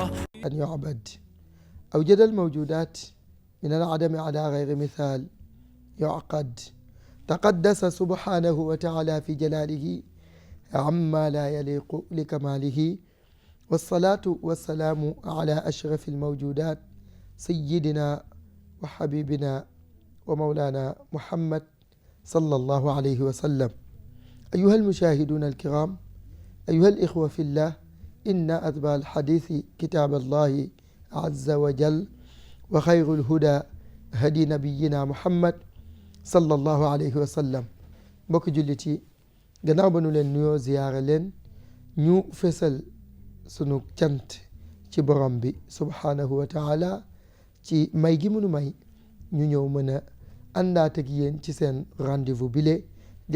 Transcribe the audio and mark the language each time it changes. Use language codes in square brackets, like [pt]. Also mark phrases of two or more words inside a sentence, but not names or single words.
[ar] أن يعبد أوجد الموجودات من العدم على غير مثال يعقد تقدس سبحانه وتعالى في جلاله عما لا يليق لكماله والصلاة والسلام على أشرف الموجودات سيدنا وحبيبنا ومولانا محمد صلى الله عليه وسلم أيها المشاهدون الكرام أيها الإخوة في الله إن أتباع الحديث كتاب الله عز وجل وخير الهدى هدي نبينا محمد صلى الله عليه وسلم [wo] mbokk jullit yi gannaaw ba nu leen nuyoo ziyaara leen ñu fesal sunu cant ci borom bi [ar] سبحانه وتعالى [wo] ci may gi mënu may ñu ñëw mën a àndaat ak yéen ci seen rendez-vous bile di